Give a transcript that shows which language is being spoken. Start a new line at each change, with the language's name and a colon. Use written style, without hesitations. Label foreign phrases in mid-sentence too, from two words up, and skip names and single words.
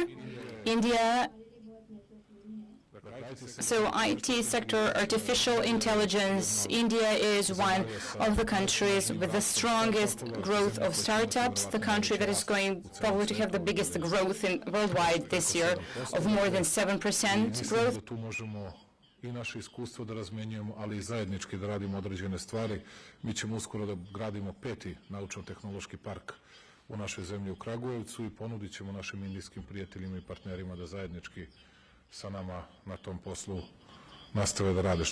English: India, so IT sector, artificial intelligence, India is one of the countries with the strongest growth of startups, the country that is going probably to have the biggest growth worldwide this year of more than 7% growth.
Serbian: I naše iskustvo da razmenjujemo, ali i zajednički da radimo određene stvari. Mi ćemo uskoro da gradimo 5. naučno-tehnološki park u našoj zemlji u Kragujevcu i ponudit ćemo našim indijskim prijateljima i partnerima da zajednički sa nama na tom poslu nastave da rade.